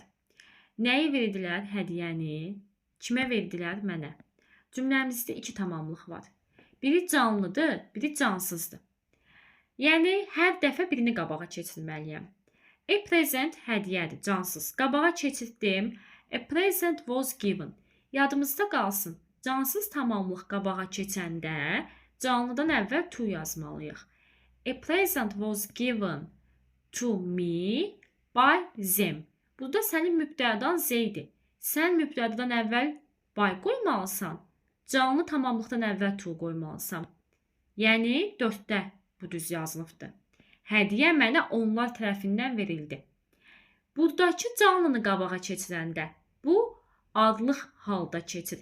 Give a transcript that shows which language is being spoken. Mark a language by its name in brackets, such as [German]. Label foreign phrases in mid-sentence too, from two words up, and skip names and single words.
[Azerbaijani] Nəyi verdilər hədiyyəni? Kimə verdilər? Mənə. Cümləmizdə iki tamamlıq var. Biri canlıdır, biri cansızdır. Yəni, hər dəfə birini qabağa keçirməliyəm. [English] A present [Azerbaijani] hədiyyədir, cansız. Qabağa keçirdim. [English] A present was given. [Azerbaijani] Yadımızda qalsın. Cansız tamamlıq qabağa keçəndə canlıdan əvvəl to yazmalıyıq. [English] A present was given to me by them. [Azerbaijani] Burada sənin mübtədan Z-dir. Sən mübtədadan əvvəl by qoymalısan. Canlı tamamlıqdan əvvəl to qoymalısan. Yəni 4-də bu düz yazılıbdır. Hədiyyə mənə onlar tərəfindən verildi. Buradakı canlını qabağa keçirəndə bu adlıq halda keçir.